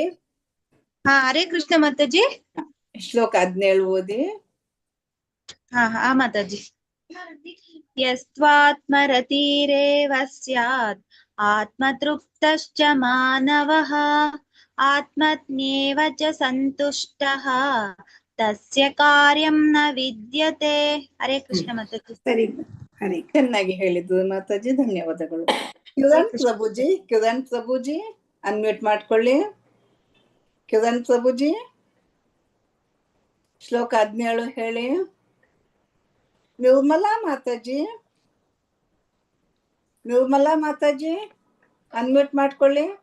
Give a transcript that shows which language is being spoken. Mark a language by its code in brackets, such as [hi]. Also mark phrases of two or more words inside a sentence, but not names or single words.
[kn] ಹರೇ ಕೃಷ್ಣ ಮಾತಾಜಿ. ಶ್ಲೋಕ 17 ಓದಿ. ಹಾ ಮಾತಾಜಿ. [sa] ಯಸ್ತ್ವಾತ್ಮರತಿರೇವ ಸ್ಯಾತ್ ಆತ್ಮತೃಪ್ತಶ್ಚ ಮಾನವಃ ಆತ್ಮಜ್ಞೇವ ಚ ಸಂತುಷ್ಟಃ ತಸ್ಯ ಕಾರ್ಯಂ ನ ವಿದ್ಯತೆ. [kn] ಹರೇ ಕೃಷ್ಣ ಮಾತಾಜಿ. ಸರಿ, ಹರೇ. ಚೆನ್ನಾಗಿ ಹೇಳಿದ್ದು ಮಾತಾಜಿ, ಧನ್ಯವಾದಗಳು. ಕಿರಣ್ ಪ್ರಭುಜಿ ಅನ್ಮ್ಯೂಟ್ ಮಾಡ್ಕೊಳ್ಳಿ. ಕಿರಣ್ ಪ್ರಭುಜಿ ಶ್ಲೋಕ 17 ಹೇಳಿ. ನಿರ್ಮಲಾ ಮಾತಾಜಿ ಅನ್ಮ್ಯೂಟ್ ಮಾಡ್ಕೊಳ್ಳಿ.